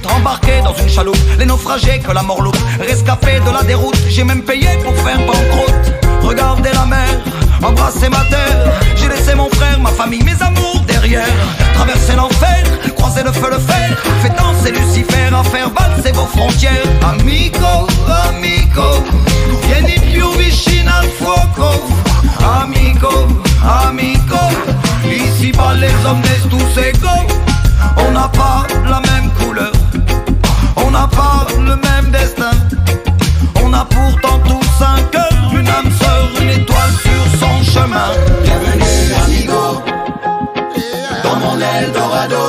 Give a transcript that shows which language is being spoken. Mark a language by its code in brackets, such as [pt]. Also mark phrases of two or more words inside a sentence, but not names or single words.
[fr] Embarqué dans une chaloupe, les naufragés que la mort loupe. Rescapé de la déroute, j'ai même payé pour faire banqueroute. Regardez la mer, embrasser ma terre. J'ai laissé mon frère, ma famille, mes amours derrière. Traverser l'enfer, croiser le feu, le fer. Fait danser Lucifer à faire valser vos frontières. [it] Amico, amico, vieni più vicino al fuoco. Amico, amico, [fr] ici-bas les hommes naissent tous égaux. On n'a pas la même couleur, on n'a pas le même destin. On a pourtant tous un cœur, une âme sœur, une étoile sur son chemin. Bienvenue amigo, dans mon Eldorado.